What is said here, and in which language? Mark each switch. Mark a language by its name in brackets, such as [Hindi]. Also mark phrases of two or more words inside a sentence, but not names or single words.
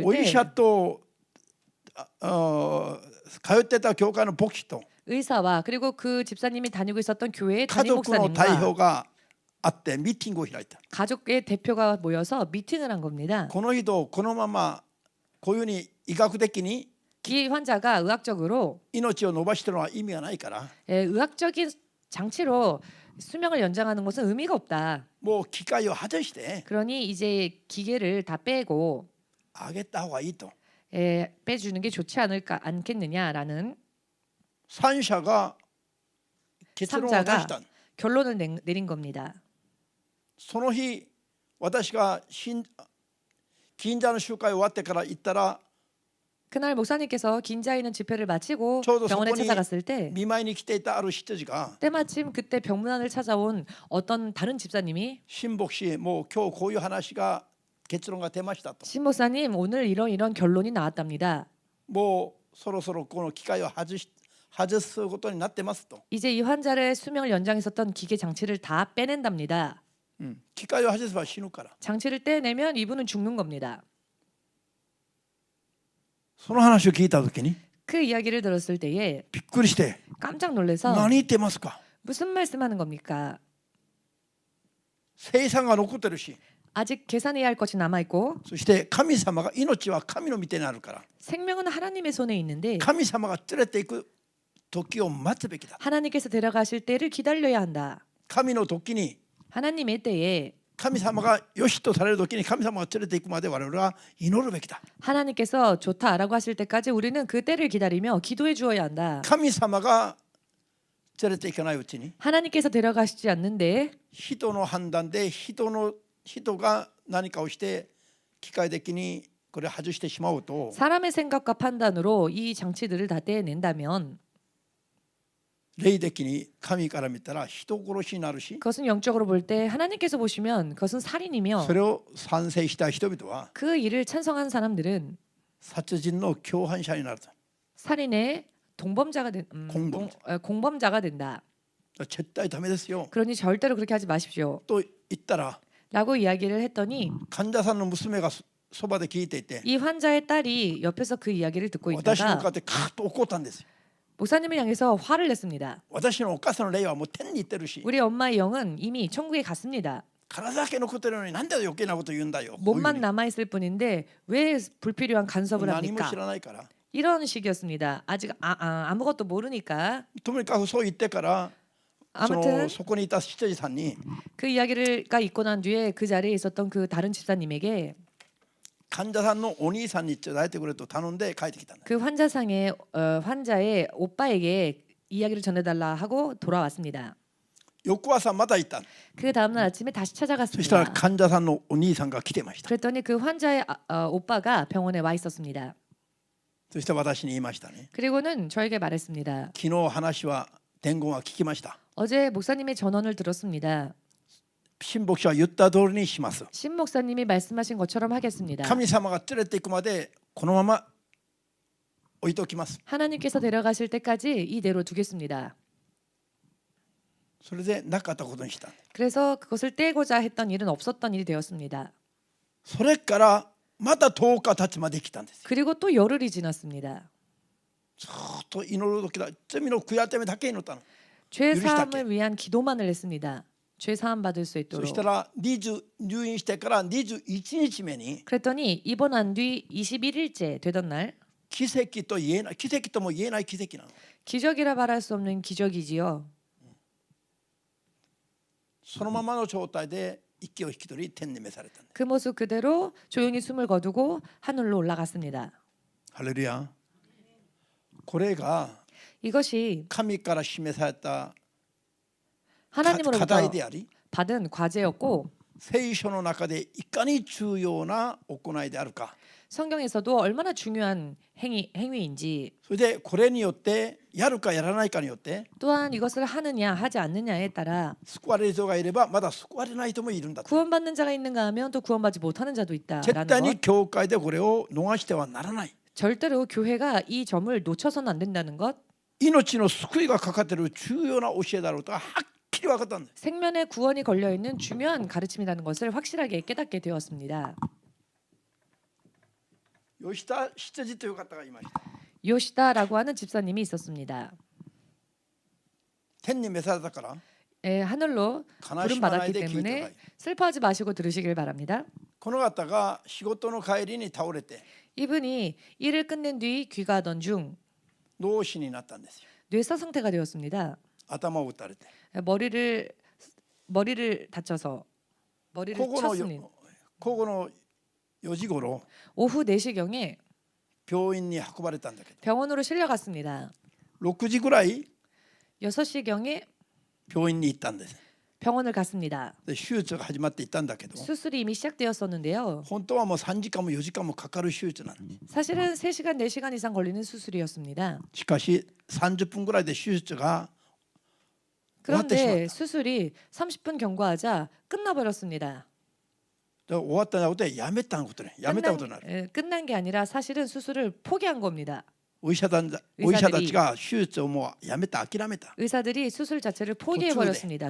[Japanese] お医者 [Korean] 때 [Japanese] と通ってた教会の牧師と [Korean] 의사와 그리고 그 집사님이 다니고 있었던 교회의 [Japanese] 家 [Korean] 담임 [Japanese] 族の代 [Korean] 목사님과 [Japanese] 表があってミーティングを開いた。 [Korean] 가족의 대표가 모여서 미팅을 한 겁니다. [Japanese] この人このままこういうふうに医学的に [Korean] 이 환자가 의학적으로 [Japanese] 命を伸ばしてるのは意味がないから [Korean] 의학적인 장치로 수명을 연장하는 것은 의미가 없다. [Japanese] もう機械を外して [Korean] 그러니 이제 기계를 다 빼고 [Japanese] あげた方がいいと [Korean] 빼주는 게 좋지 않겠느냐라는 [Japanese] 3 社が結論を出した。 [Korean] 3자가 결론을 내린 겁니다. [Japanese] その日私が近所の集会終わってから行ったら [Korean] 그날 목사님께서 긴자에 있는 집회를 마치고 저도 병원에 [Japanese] そこに [Korean] 찾아갔을 때 [Japanese] 見舞いに来ていたある人たちが [Korean] 때마침 그때 병문안을 찾아온 어떤 다른 집사님이 [Japanese] 新牧師もう今日こういう話が結論が出ましたと [Korean] 신 목사님 오늘 이런 결론이 나왔답니다. [Japanese] もうそろそろこの機械を外すことになってますと、 [Korean] 이제 이 환자의 수명을 연장했었던 기계 장치를 다 빼낸답니다. [Japanese] 機械を外せば死ぬから [Korean] 장치를 떼내면 이분은 죽는 겁니다. [Japanese] その話を聞いた時に [Korean] 그 이야기를 들었을 때에 [Japanese] びっくりして [Korean] 깜짝 놀라서 [Japanese] 何言ってますか [Korean] 무슨 말씀하는 겁니까? [Japanese] 生産が残ってるし [Korean] 아직 계산해야 할 것이 남아 있고 [Japanese] そして神様が命は神の御手にあるから [Korean] 생명은 하나님의 손에 있는데 [Japanese] 神様が連れていく時を待つべきだ。 [Korean] 하나님께서 데려가실 때를 기다려야 한다. [Japanese] 神の時に [Korean] 하나님의 때에 [Japanese] 神様がよしとされる時に神様が連れていくまで我々は祈るべきだ。 [Korean] 하나님께서 좋다라고 하실 때까지 우리는 그 때를 기다리며 기도해 주어야 한다. [Japanese] 神様が連れていかないうちに [Korean] 하나님께서 데려가시지 않는데 [Japanese] 人の判断で人が何かをして機械的にこれ外してしまうと [Korean] 사람의 생각과 판단으로 이 장치들을 다 떼낸다면 [Japanese] 霊的に神から見たら人殺しになるし [Korean] 그것은 영적으로 볼 때 하나님께서 보시면 그것은 살인이며 [Japanese] それを賛成した人々は [Korean] 그 일을 찬성한 사람들은 [Japanese] 殺人の共犯者になると。 [Korean] 살인의 동범자가 공범자가 된다. [Japanese] 絶対ダメですよ [Korean] 그러니 절대로 그렇게 하지 마십시오. [Japanese] と言ったら [Korean] 라고 이야기를 했더니 [Japanese] 患者さんの娘がそばで聞いていて [Korean] 이 환자의 딸이 옆에서 그 이야기를 듣고 [Japanese] 私の [Korean] 있다가 [Japanese] 顔でカーッと怒ったんですよ。 [Korean] 목사님을 향해서 화를 냈습니다. [Japanese] 私のお母さんの霊はもう天に行ってるし [Korean] 우리 엄마의 영은 이미 천국에 갔습니다. [Japanese] 体だけ残ってるのになんで余計なこと言うんだよ。 [Korean] 몸만 남아 있을 뿐인데 왜 불필요한 간섭을 [Japanese] 何も [Korean] 합니까? [Japanese] 知らないから [Korean] 이런 식이었습니다. 아직 아무것도 모르니까 [Japanese] とにかくそう言ってからそ [Korean] 아무튼 [Japanese] そこにいた執事さんに [Korean] 그 이야기가 있고 난 뒤에 그 자리에 있었던 그 다른 집사님에게 [Japanese] 患者さんのお兄さんに伝えてくれと頼んで帰ってきたんだ。 [Korean] 그 환자의 오빠에게 이야기를 전해달라 하고 돌아왔습니다. [Japanese] 翌朝また行った。 [Korean] 그 다음날 아침에 다시 [Japanese] そしたら [Korean] 찾아갔습니다. [Japanese] 患者さんのお兄さんが来てました。 [Korean] 그랬더니 그 환자의 오빠가 병원에 와 있었습니다. [Japanese] そして私に言いましたね。 [Korean] 그리고는 저에게 말했습니다. [Japanese] 昨日話は伝言は聞きました。 [Korean] 어제 목사님의 전언을 들었습니다. [Japanese] 新牧師は言った通りにします。 [Korean] 신 목사님이 말씀하신 것처럼 하겠습니다. [Japanese] 神様が連れて行くまでこのまま置いておきます。 [Korean] 하나님께서 데려가실 때까지 이대로 두겠습니다. [Japanese] それでなかったことにした。 [Korean] 그래서 그것을 떼고자 했던 일은 없었던 일이 되었습니다. [Japanese] それからまた10日経ちまで来たんですよ。 [Korean] 그리고 또 열흘이 지났습니다. [Japanese] ずっと祈る時だ。罪の悔い改めだけ祈ったの。 [Korean] 죄 유리시다께. 사함을 위한 기도만을 했습니다. 죄 사함 받을 수 [Japanese] そ [Korean] 있도록. [Japanese] したら入院してから21日目に [Korean] 그랬더니 입원한 뒤 21일째 되던 날 [Japanese] 奇跡と言えない、奇跡とも言えない奇跡なの。 [Korean] 기적이라 말할 수 없는 기적이지요. [Japanese] そのままの状態で息を引き取り天に召されたんだ。 [Korean] 그 모습 그대로 조용히 숨을 거두고 하늘로 올라갔습니다. [Japanese] ハレルヤ。これが [Korean] 이것이 [Japanese] 神から示された課 [Korean] 하나님으로부터 [Japanese] 題であり、 [Korean] 받은 과제였고 [Japanese] 聖書の中でいかに重要な行いであるか。 [Korean] 성경에서도 얼마나 중요한 행위인지 [Japanese] それでこれによってやるかやらないかによって [Korean] 또한 이것을 하느냐 하지 않느냐에 따라 [Japanese] 救われる人がいればまだ救われない人もいるんだと。 [Korean] 구원받는 자가 있는가 하면 또 구원받지 못하는 자도 [Japanese] 絶 [Korean] 있다라는 [Japanese] 対 [Korean] 것. [Japanese] に教会でこれを逃してはならない。 [Korean] 절대로 교회가 이 점을 놓쳐서는 안 된다는 것. [Japanese] 命の救いがかかっている重要な教えだろうとはっきり分かったんです。 [Korean] 생명의 구원이 걸려 있는 중요한 가르침이라는 것을 확실하게 깨닫게 되었습니다. [Japanese] 吉田執という方がいました。 [Korean] 요시다라고 하는 집사님이 있었습니다. [Japanese] 天に召されたから [Korean] 하늘로 [Japanese] 悲 [Korean] 부름 [Japanese] しまない [Korean] 받았기 [Japanese] で聞いてくださ [Korean] 때문에 [Japanese] い。 [Korean] 슬퍼하지 마시고 들으시길 바랍니다. [Japanese] この方が仕事の帰りに倒れて [Korean] 이분이 일을 끝낸 뒤 귀가하던 중 [Japanese] 脳死になったんですよ。 [Korean] 뇌사 상태가 되었습니다. [Japanese] 頭を打たれて [Korean] 머리를 다쳐서 머리를 [Japanese] 午後の [Korean] 쳤습니다. [Japanese] 4時頃 [Korean] 오후 4시경에 [Japanese] 病院に運ばれたんだけど [Korean] 병원으로 실려갔습니다. [Japanese] 6 時ぐらい [Korean] 6시경에 [Japanese] 病院に行ったんです。 [Korean] 병원을 갔습니다. [Japanese] で手術が始まっていったんだけど [Korean] 수술이 이미 시작되었었는데요. [Japanese] 本当はもう3時間も4時間もかかる手術なのに [Korean] 사실은 3시간, 4시간 이상 걸리는 수술이었습니다. [Japanese] しかし30分ぐらいで手術が終わってしまっ [Korean] 그런데 [Japanese] た。 [Korean] 수술이 30분 경과하자 끝나버렸습니다. [Japanese] で終わったんじゃなくてやめたことね。やめたことになる。 [Korean] 끝난 게 아니라 사실은 수술을 포기한 겁니다. [Japanese] お医者たちが手術をもうやめた、諦めた。 [Korean] 의사들이 수술 자체를 포기해 버렸습니다.